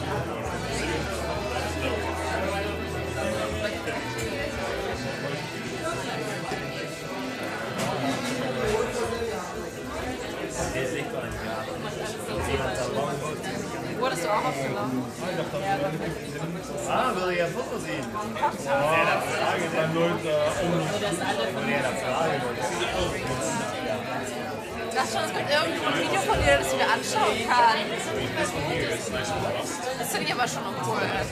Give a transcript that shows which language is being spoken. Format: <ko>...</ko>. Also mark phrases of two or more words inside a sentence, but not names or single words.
<en>What is off for long?</en> <nl>Wil je een foto zien?</nl> <de>Das ist schon gut. Irgendwo ein Video von dir, das ich mir anschauen kann. Das finde ich aber schon noch cool.</de>